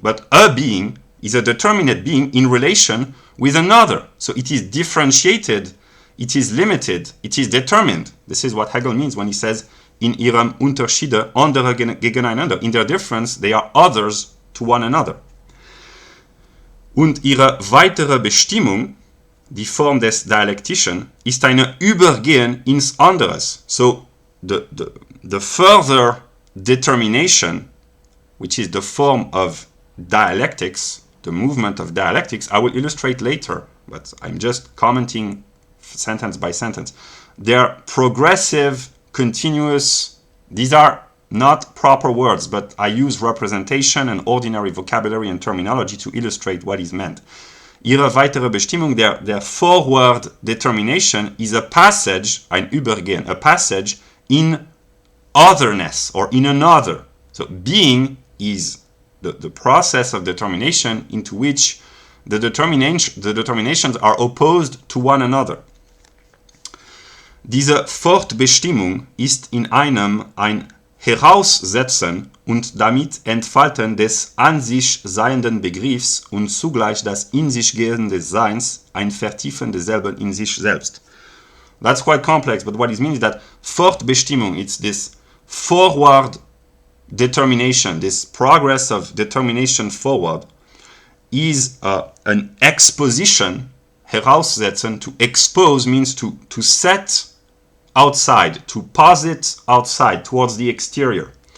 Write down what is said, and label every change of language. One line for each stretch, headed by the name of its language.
English: But a being is a determinate being in relation with another. So it is differentiated, it is limited, it is determined. This is what Hegel means when he says,
German: in ihrem Unterschiede andere gegeneinander.
English: In their difference, they are others to one another.
German: Und ihre weitere Bestimmung, die Form des Dialektischen, ist eine Übergehen ins Anderes.
English: So the further determination, which is the form of dialectics, the movement of dialectics, I will illustrate later, but I'm just commenting sentence by sentence. They're progressive, continuous. These are not proper words, but I use representation and ordinary vocabulary and terminology to illustrate what is meant.
German: Ihre weitere Bestimmung,
English: their forward determination, is a passage,
German: ein Übergehen,
English: a passage in otherness or in another. So being is the process of determination into which the determinations are opposed to one another.
German: Diese Fortbestimmung ist in einem ein Heraussetzen und damit Entfalten des an sich seienden Begriffs und zugleich das in sich Gehen des Seins, ein Vertiefen desselben in sich selbst.
English: That's quite complex, but what it means is that Fortbestimmung, it's this forward determination, this progress of determination forward, is an exposition. Heraussetzen, to expose, means to set outside, to posit outside, towards the exterior.